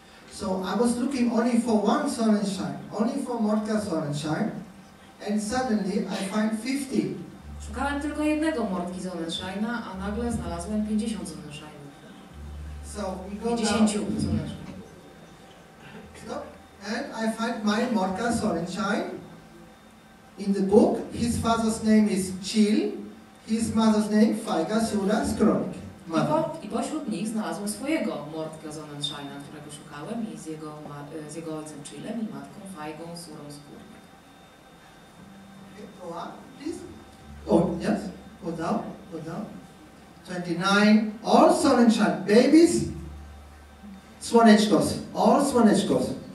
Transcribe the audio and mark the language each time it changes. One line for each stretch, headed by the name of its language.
English: So I was looking only for one Sonnenschein, only for Mordka Sonnenschein, and suddenly I find 50.
Polish: Szukałem tylko jednego Mordki Sonnenscheina, a nagle znalazłem 50 Sonnenscheinów.
English: So we go 50 down.
Polish: Sonnenscheinów.
English: Stop. And I find my Mordka Sonnenschein. In the book, his father's name is Chill, his mother's name Fajga Sura Skronik.
Polish: I pośród nich znalazłem swojego Mordka Sonnenscheina, którego szukałem, i z jego ojcem Chillem i matką Fajgą Surą Skórnik.
English: Go up, please. Oh, yes. Go down, go down. 29, all Sonnenschein, babies, Słoneczkos, all Słoneczkos.